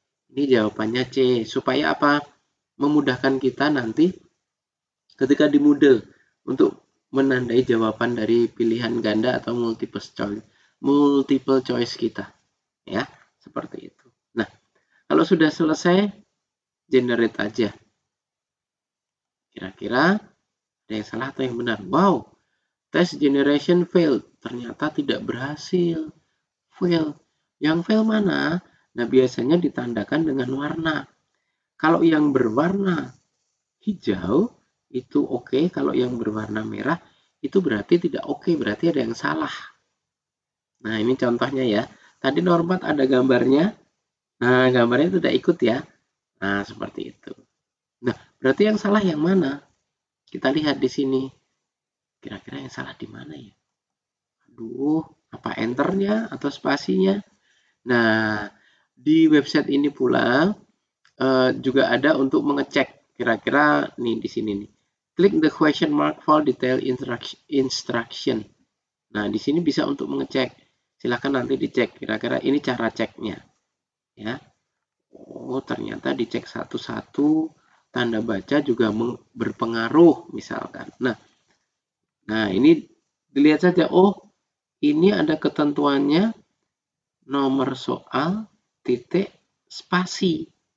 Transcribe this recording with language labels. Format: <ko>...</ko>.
<id>Ini jawabannya C. Supaya apa? Memudahkan kita nanti ketika di Moodle untuk menandai jawaban dari pilihan ganda atau multiple choice kita. Ya, seperti itu. Nah, kalau sudah selesai, generate aja. Kira-kira ada yang salah atau yang benar?</id> <en>Wow, test generation failed.</en> <id>Ternyata tidak berhasil. Fail. Yang fail mana? Nah, biasanya ditandakan dengan warna. Kalau yang berwarna hijau, itu oke. Kalau yang berwarna merah, itu berarti tidak oke. Berarti ada yang salah. Nah, ini contohnya ya. Tadi nomor 4 ada gambarnya. Nah, gambarnya tidak ikut ya. Nah, seperti itu. Nah, berarti yang salah yang mana? Kita lihat di sini. Kira-kira yang salah di mana ya? Aduh, apa enternya atau spasinya? Nah, di website ini pula juga ada untuk mengecek kira-kira nih di sini nih</id> <en>Klik the question mark for detailed instruction.</en> <id>Nah, di sini bisa untuk mengecek. Silahkan nanti dicek kira-kira ini cara ceknya. Ya. Oh, ternyata dicek satu-satu, tanda baca juga berpengaruh misalkan. Nah, ini dilihat saja. Oh, ini ada ketentuannya nomor soal titik spasi.</id>